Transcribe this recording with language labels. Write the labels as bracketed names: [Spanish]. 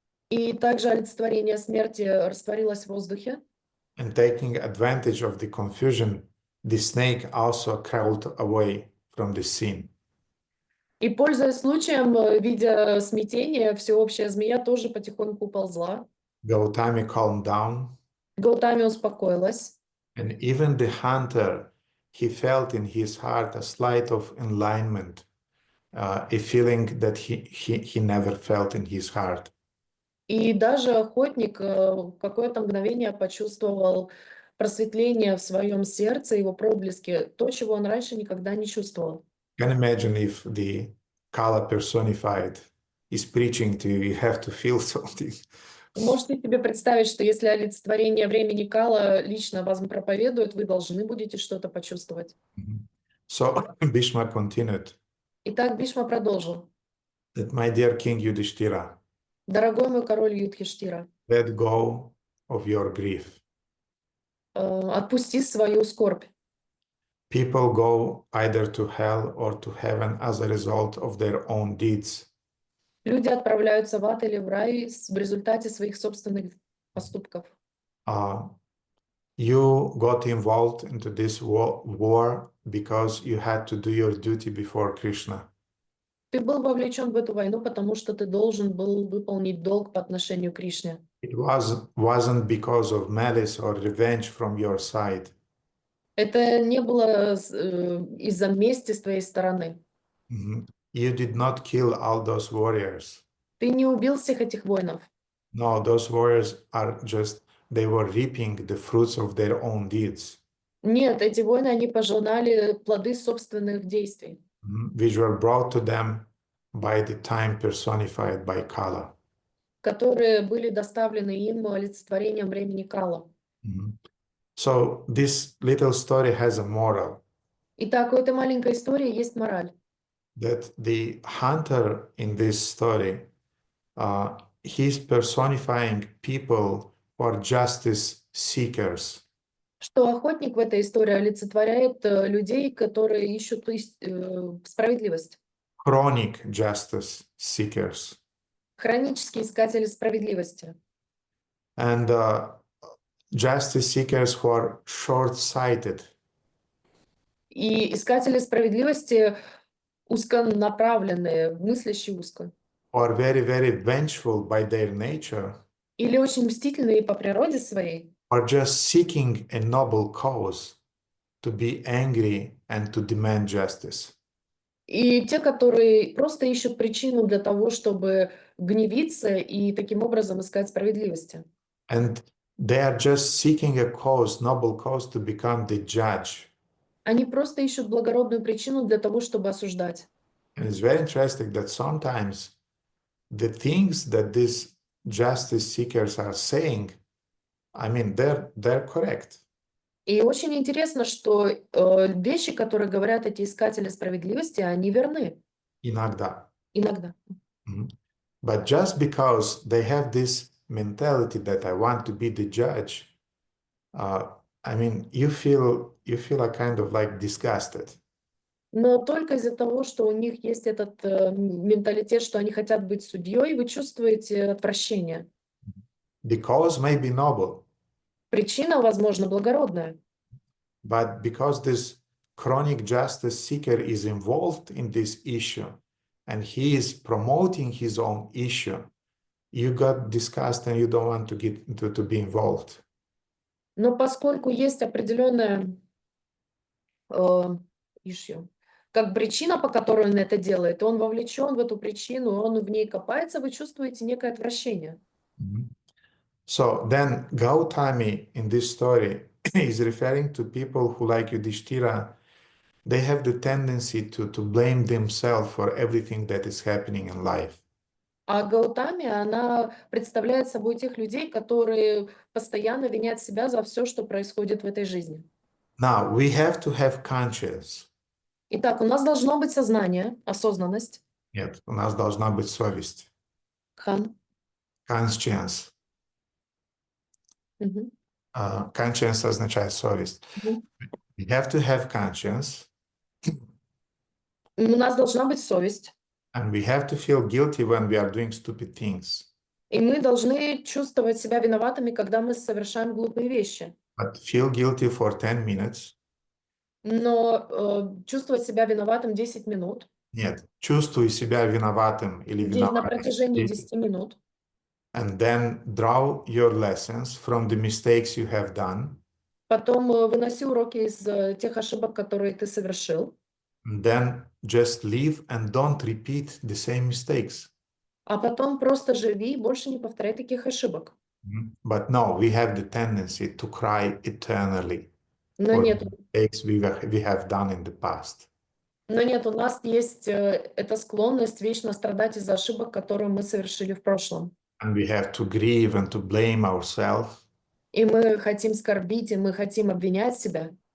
[Russian] И также олицетворение смерти растворилось в воздухе. [English] and taking advantage of the confusion, the snake also crawled away from the scene. [Russian] И, пользуясь случаем, видя смятение, всеобщая змея тоже потихоньку уползла. [English] Gautami calmed down, [Russian] Гаутами успокоилась. [English] and even the hunter, he felt in his heart a slight of enlightenment, a feeling that he never felt in his heart. [Russian] И даже охотник в какое-то мгновение почувствовал просветление в своем сердце, его проблески, то, чего он раньше никогда не чувствовал. [English] Can imagine if the Kala personified is preaching to you, you have to feel something. [Russian] Можете себе представить, что если олицетворение времени Кала лично вам проповедует, вы должны будете что-то почувствовать. [English] So Bhishma continued [Russian] Итак, Бишма продолжил. [English] that, my dear King Yudhishthira, [Russian] Дорогой мой король Юдхиштира, [English] let go of your grief. [Russian] отпусти свою скорбь. [English] People go either to hell or to heaven as a result of their own deeds. [Russian] Люди отправляются в ад или в рай в результате своих собственных поступков. [English] You got involved into this war because you had to do your duty before Krishna. [Russian] Ты был вовлечен в эту войну, потому что ты должен был выполнить долг по отношению к Кришне. [English] It wasn't because of malice or revenge from your side. [Russian] Это не было из-за мести с твоей стороны. [English] You did not kill all those warriors. [Russian] Ты не убил всех этих воинов. [English] No, those warriors are just, they were reaping the fruits of their own deeds. [Russian] Нет, эти воины, они пожинали плоды собственных действий, [English] which were brought to them by the time personified by Kala. [Russian] которые были доставлены им олицетворением времени Кала. [English] So this little story has a moral. [Russian] Итак, у этой маленькой истории есть мораль. [English] That the hunter in this story, he's personifying people who are justice seekers. [Russian] Что охотник в этой истории олицетворяет людей, которые ищут справедливость. [English] Chronic justice seekers. [Russian] Хронические искатели справедливости. [English] And justice seekers who are short-sighted. [Russian] И искатели справедливости узконаправленные, мыслящие узко. [English] Or very, very vengeful by their nature. [Russian] Или очень мстительные по природе своей. [English] Or just seeking a noble cause to be angry and to demand justice. [Russian] И те, которые просто ищут причину для того, чтобы гневиться и таким образом искать справедливости. [English] And they are just seeking a cause, noble cause, to become the judge. [Russian] Они просто ищут благородную причину для того, чтобы осуждать. [English] And it's very interesting that sometimes the things that these justice seekers are saying, I mean, they're correct. [Russian] И очень интересно, что вещи, которые говорят эти искатели справедливости, они верны. Иногда. Иногда. [English] But just because they have this mentality that I want to be the judge, I mean, you feel a kind of like disgusted. [Russian] Но только из-за того, что у них есть этот менталитет, что они хотят быть судьей, вы чувствуете отвращение. [English] The cause may be noble. [Russian] Причина, возможно, благородная. [English] But because this chronic justice seeker is involved in this issue and he is promoting his own issue, you got disgusted and you don't want to get to be involved. [Russian] Но поскольку есть определенная issue, как причина, по которой он это делает, он вовлечен в эту причину, он в ней копается, вы чувствуете некое отвращение. [English] So then Gautami in this story is referring to people who, like Yudhishthira, they have the tendency to blame themselves for everything that is happening in life. [Russian] А Гаутами, она представляет собой тех людей, которые постоянно винят себя за все, что происходит в этой жизни. [English] Now, we have to have conscience. [Russian] Итак, у нас должно быть сознание, осознанность. Нет, у нас должна быть совесть. [English] Conscience. [Russian] Conscience означает совесть. [English] We have to have conscience. [Russian] У нас должна быть совесть. [English] And we have to feel guilty when we are doing stupid things. [Russian] И мы должны чувствовать себя виноватыми, когда мы совершаем глупые вещи. [English] But feel guilty for 10 minutes. [Russian] Но чувствовать себя виноватым 10 минут, Нет, чувствуй себя виноватым или на виноватой. протяжении 10 минут, [English] And then draw your lessons from the mistakes you have done. [Russian] потом выноси уроки из тех ошибок, которые ты совершил, [English] And then just leave and don't repeat the same mistakes. [Russian] а потом просто живи и больше не повторяй таких ошибок. [English] But no, we have the tendency to cry eternally [Russian] Но [English] for [Russian] нет, [English] the mistakes we have done in the past. [Russian] у нас есть эта склонность вечно страдать из-за ошибок, которые мы совершили в прошлом. [English] And we have to grieve and to blame ourselves. [Russian] И мы хотим скорбить, и мы хотим обвинять себя.